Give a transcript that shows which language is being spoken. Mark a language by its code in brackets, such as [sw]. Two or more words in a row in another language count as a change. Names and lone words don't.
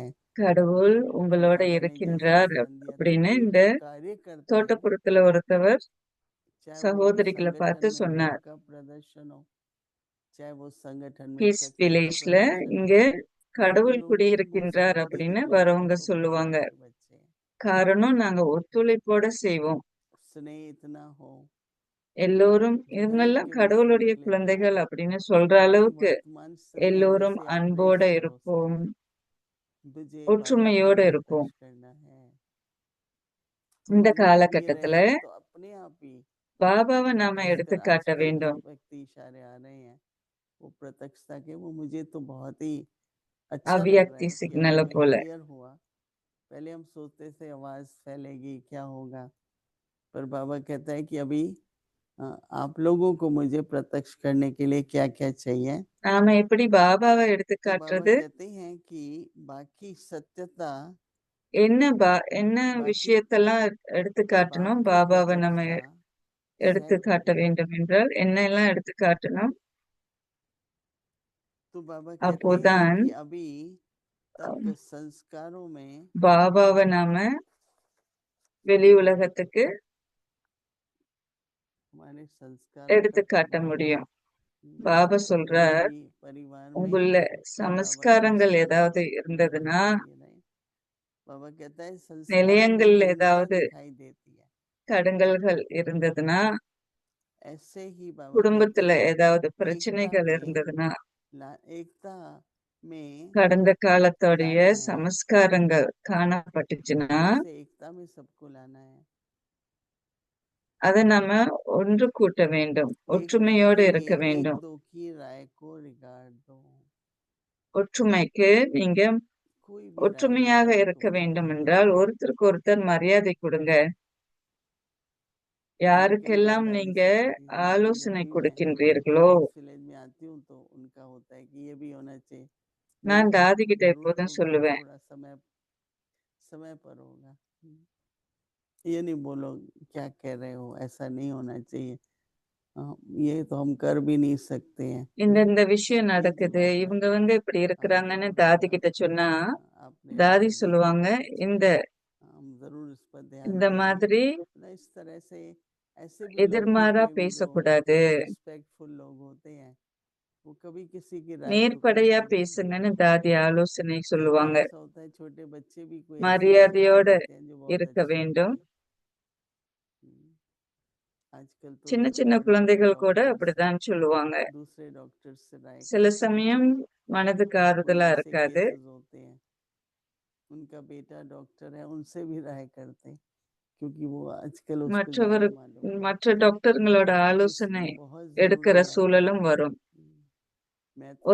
[ta] கடவுள் [hi] तो [ta] உங்களோட [hi] बाबा ने जैसे [ta] இருக்கின்றார் [hi] ज्ञान दिया, तो [ta] அப்படின்னு [hi] कोई [ta] இந்த [hi] भी कार्य करते हैं, [ta] தோட்டப்புறத்துல ஒருத்தவர் [hi] चाहे वो [ta] சகோதரிகளை [hi] संगठन [ta] பார்த்து [hi] में भाव [ta] சொன்னார். [hi] का प्रदर्शन हो, चाहे वो संगठन में [ta] பீஸ் [hi] शक्ति का [ta] வில்லேஜ்ல [hi] प्रदर्शन [ta] இங்க [hi] हो, क्योंकि [ta] கடவுள் [hi] लोग वो [ta] குடியிருக்கின்றார் [hi] समझते कि [ta] அப்படின்னு [hi] बच्चे [ta] வரவங்க [hi] तो [ta] சொல்லுவாங்க. [hi] भगवान के बच्चे हैं, [ta] காரணம் நாங்க ஒத்துழைப்போட செய்வோம். [hi] स्नेह इतना हो, [ta] எல்லோரும் [hi] जो हर एक [ta] இவங்கெல்லாம் [hi] के मुंह से [ta] கடவுளுடைய [hi] निकले [ta] குழந்தைகள் அப்படின்னு சொல்ற [hi] अभी [ta] அளவுக்கு [hi] वर्तमान समय [ta] எல்லோரும் [hi] जैसे अपने [ta] அன்போட [hi] ईश्वरों से [ta] இருப்போம், [hi] मुझे बाबा को [ta] ஒற்றுமையோட இருப்போம். [hi] प्रत्यक्ष करना है। [ta] இந்த [hi] हम अगर ये [ta] காலகட்டத்துல [hi] रहेंगे तो अपने आप ही [ta] பாபாவை நாம [hi] इस [ta] எடுத்து [hi] तरह [ta] காட்ட [hi] आजकल जो [ta] வேண்டும். [hi] व्यक्ति इशारे आ रहे हैं वो प्रत्यक्षता के, वो मुझे तो बहुत ही अच्छा लग रहा [ta] அவ்வியக்தி [hi] है कि [ta] சிக்னலை [hi] हमें [ta] போல. [hi] क्लियर हुआ। पहले हम सोचते थे आवाज फैलेगी क्या होगा, पर बाबा कहता है कि अभी आप लोगों को मुझे प्रत्यक्ष करने के लिए क्या क्या चाहिए। [ta] நாம எப்படி பாபாவை எடுத்து [hi] तो बाबा [ta] காட்டுறது, [hi] कहते हैं कि बाकी सत्यता, [ta] என்ன [hi] बाकी [ta] விஷயத்தெல்லாம் எடுத்து காட்டணும், [hi] बाकी [ta] பாபாவை நம்ம [hi] प्रत्यक्षता [ta] எடுத்து [hi] सैकड़ों [ta] காட்ட [hi] है। [ta] வேண்டும் என்றால் என்னெல்லாம் எடுத்து காட்டணும், [hi] तो बाबा कहते हैं [ta] அப்போதான் [hi] कि अभी तक संस्कारों में [ta] பாபாவை நாம வெளி உலகத்துக்கு [hi] हमारे संस्कारों [ta] எடுத்து [hi] का [ta] காட்ட [hi] प्रभाव, [ta] முடியும். பாபா [hi] कोई [ta] சொல்றார், [hi] भी परिवार में [ta] உங்களுள்ள [hi] ये बाबा का [ta] சமஸ்காரங்கள் [hi] आशीर्वाद [ta] ஏதாவது [hi] हमारे [ta] இருந்ததுன்னா, [hi] लिए रहे। बाबा कहता है संस्कारों में [ta] நிலையங்கள்ல [hi] भिन्नता [ta] ஏதாவது [hi] दिखाई देती है। [ta] தடங்கல்கள் இருந்ததுன்னா, [hi] ऐसे ही बाबा कहते [ta] குடும்பத்துல [hi] हैं [ta] ஏதாவது [hi] एकता [ta] பிரச்சனைகள் [hi] में [ta] இருந்ததுன்னா, [hi] एकता में [ta] கடந்த காலத்தோடைய [hi] लाना है, [ta] சமஸ்காரங்கள் காணப்பட்டுச்சுன்னா, [hi] जैसे एकता में सबको लाना है। [ta] அதை நாம ஒன்று கூட்ட வேண்டும், [hi] एकता [ta] ஒற்றுமையோடு [hi] के [ta] இருக்க [hi] लिए एक [ta] வேண்டும். [hi] दो की राय को रिगार्ड दो। [ta] ஒற்றுமைக்கு நீங்க [hi] कोई भी राय देता [ta] ஒற்றுமையாக [hi] है [ta] இருக்க [hi] तो उनको [ta] வேண்டும் [hi] मान [ta] என்றால் [hi] लेना। [ta] ஒருத்தருக்கு ஒருத்தர் மரியாதை கொடுங்க. [hi] मैं कई [ta] யாருக்கெல்லாம் [hi] बार दादी [ta] நீங்க [hi] से कहती हूँ, दादी [ta] ஆலோசனை [hi] जब भी मैं [ta] கொடுக்கின்றீர்களோ, [hi] इस विलेज में आती हूँ तो उनका होता है कि ये भी होना चाहिए। [ta] நான் [hi] बोलो [ta] தாதி கிட்ட [hi] जरूरत [ta] எப்போதும் [hi] होगा [ta] சொல்லுவேன், [hi] थोड़ा समय समय पर होगा, ये नहीं बोलो क्या कह रहे हो, ऐसा नहीं होना चाहिए। ये तो हम कर भी नहीं सकते हैं। [ta] இந்த விஷயம் [hi] ये [ta] நடக்குது, [hi] जब [ta] இவங்க இப்படி [hi] आप [ta] இருக்கிறாங்கன்னு [hi] जरूर [ta] தாதி கிட்ட சொன்னா, [hi] आपने [ta] தாதி [hi] ऐसा [ta] சொல்லுவாங்க, [hi] देखा होगा, [ta] இந்த [hi] हम जरूर इस पर ध्यान [ta] இந்த [hi] देंगे। [ta] மாதிரி [hi] ना इस तरह से ऐसे भी लौकिक [ta] எதிர்மாறா [hi] में भी जो [ta] பேசக்கூடாது, [hi] रिस्पेक्टफुल लोग होते हैं वो कभी किसी की राय को [ta] நேர்படையா [hi] काटते नहीं हैं। [ta] பேசுங்கன்னு தாதி ஆலோசனை [hi] कई [ta] சொல்லுவாங்க. [hi] बार ऐसा होता है छोटे बच्चे भी कोई ऐसी बात कह [ta] மரியாதையோட [hi] देते हैं जो बहुत [ta] இருக்க [hi] अच्छी [ta] வேண்டும். [hi] होती है। आजकल तो [ta] சின்ன [hi] देखो [ta] சின்ன [hi] बड़े बड़े [ta] குழந்தைகள் கூட [hi] डॉक्टर्स [ta] அப்படிதான் சொல்லுவாங்க. [hi] दूसरे डॉक्टर्स से राय [ta] சில [hi] करते हैं। [ta] சமயம் மனதுக்கு [hi] कोई [ta] ஆறுதலா [hi] ऐसे [ta] இருக்காது. [hi] केसेस होते हैं उनका बेटा डॉक्टर है, उनसे भी राय करते हैं क्योंकि वो आजकल उसको [ta] மற்றவர் [hi] ज्यादा मालूम है। [ta] மற்ற டாக்டர்களோட [hi] तो [ta] ஆலோசனை [hi] इसलिए बहुत [ta] எடுக்கிற [hi] जरूरी है। [ta] சூழலும் வரும். [hi] मैं तो